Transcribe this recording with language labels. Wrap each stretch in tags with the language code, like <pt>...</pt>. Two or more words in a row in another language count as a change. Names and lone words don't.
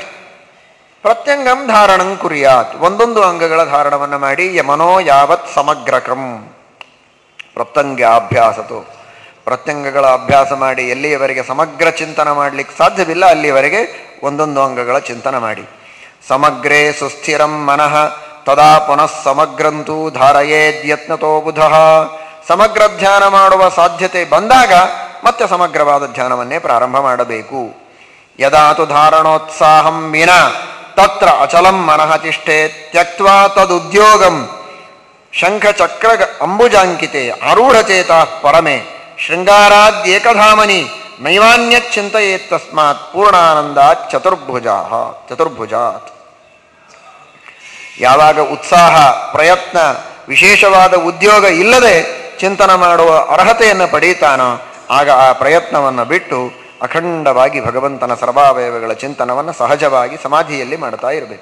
<sa>ಪ್ರತ್ಯಂಗಂ ಧಾರಣಂ ಕುರ್ಯಾತ್,</sa> <kn>ಒಂದೊಂದು ಅಂಗಗಳ ಧಾರಣವನ್ನು ಮಾಡಿ.</kn> <sa>ಯಮನೋ ಯಾವತ್ ಸಮಗ್ರಕಂ ಪ್ರತ್ಯಂಗಾಭ್ಯಾಸತು,</sa> <kn>ಪ್ರತ್ಯಂಗಗಳ ಅಭ್ಯಾಸ ಮಾಡಿ ಎಲ್ಲಿಯವರೆಗೆ ಸಮಗ್ರ ಚಿಂತನ ಮಾಡಲಿಕ್ಕೆ ಸಾಧ್ಯವಿಲ್ಲ ಅಲ್ಲಿಯವರೆಗೆ ಒಂದೊಂದು ಅಂಗಗಳ ಚಿಂತನ ಮಾಡಿ.</kn> <sa>ಸಮಗ್ರೇ ಸುಸ್ಥಿರಂ ಮನಃ ತದಾ ಪುನಃ ಸಮಗ್ರಂತೂ ಧಾರಯೇದ್ಯತ್ನತೋ ಬುಧಃ.</sa> <kn>ಸಮಗ್ರ ಧ್ಯಾನ ಮಾಡುವ ಸಾಧ್ಯತೆ ಬಂದಾಗ ಮತ್ತೆ ಸಮಗ್ರವಾದ ಧ್ಯಾನವನ್ನೇ ಪ್ರಾರಂಭ ಮಾಡಬೇಕು.</kn> <sa>ಯದಾತು ಧಾರಣೋತ್ಸಾಹಂ ವಿನ ತತ್ರ ಅಚಲಂ ಮನಃ ತಿಷ್ಠೇತ್ ತ್ಯಕ್ತ್ವಾ ತದುದ್ಯೋಗಂ ಶಂಖಚಕ್ರ ಅಂಬುಜಾಂಕಿತೆ ಆರೂಢಚೇತಾ ಪರಮೆ ಶೃಂಗಾರಾದ್ಯೇಕಧಾಮನಿ ನೈವಾನ್ಯತ್ ಚಿಂತೆಯೇತ್ ತಸ್ಮಾತ್ ಪೂರ್ಣಾನಂದಾತ್ ಚತುರ್ಭುಜಾತ್.</sa> <kn>ಯಾವಾಗ ಉತ್ಸಾಹ, ಪ್ರಯತ್ನ, ವಿಶೇಷವಾದ ಉದ್ಯೋಗ ಇಲ್ಲದೆ ಚಿಂತನ ಮಾಡುವ ಅರ್ಹತೆಯನ್ನು ಪಡೀತಾನೋ ಆಗ ಆ ಪ್ರಯತ್ನವನ್ನು ಬಿಟ್ಟು ಅಖಂಡವಾಗಿ ಭಗವಂತನ ಸರ್ವಾವಯವಗಳ ಚಿಂತನವನ್ನು ಸಹಜವಾಗಿ ಸಮಾಧಿಯಲ್ಲಿ ಮಾಡ್ತಾ ಇರಬೇಕು.</kn>